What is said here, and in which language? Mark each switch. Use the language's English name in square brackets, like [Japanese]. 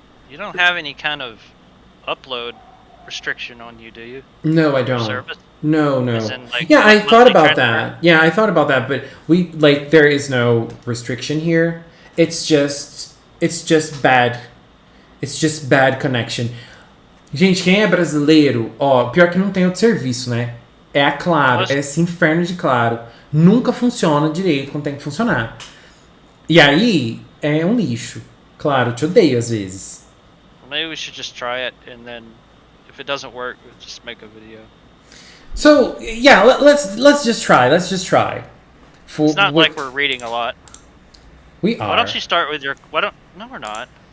[English] You don't have any kind of upload restriction on you, do you? No, I don't. Service? No. In, like, yeah, I thought about transfer? that. Yeah, I thought about that, but there is no restriction here. It's just bad. It's just bad connection. [Portuguese] Gente, quem é brasileiro, ó, pior que não tem outro serviço, né? É a Claro, é esse inferno de Claro. Nunca funciona direito quando tem que funcionar. E aí, é um lixo. Claro, te odeio às vezes. [English] Maybe we should just try it, and then if it doesn't work, we'll just make a video. So yeah, let's just try. Let's just try. It's not like we're reading a lot. We are. Why don't you start with your? No, we're not.